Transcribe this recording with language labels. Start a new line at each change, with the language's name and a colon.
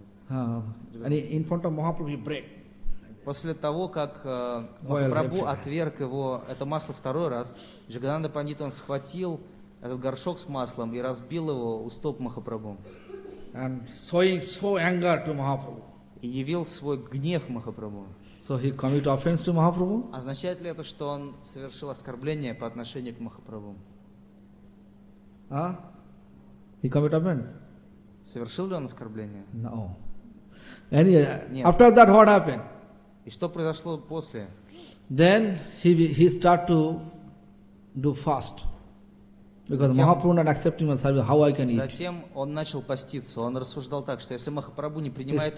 English: In front of Mahaprabhu he break.
Russian: После того, как Махапрабху отверг его это масло второй раз, Джагананда Пандит он схватил этот горшок с маслом и разбил его у стоп Махапрабху.
English: And showing so anger to Mahaprabhu.
Russian: И явил свой гнев Махапрабху.
English: So he committed offense to Mahaprabhu?
Russian: Означает ли это, что он совершил оскорбление по отношению к Махапрабху?
English: He committed offense.
Russian: Совершил ли он оскорбление?
English: No. Anyway, after that, what happened?
Russian: И что произошло после?
English: Then he start to do fast. Because Mahaprabhu not accepting my service, how I can eat?
Russian: Затем он начал поститься. Он рассуждал так, что если Махапрабху не принимает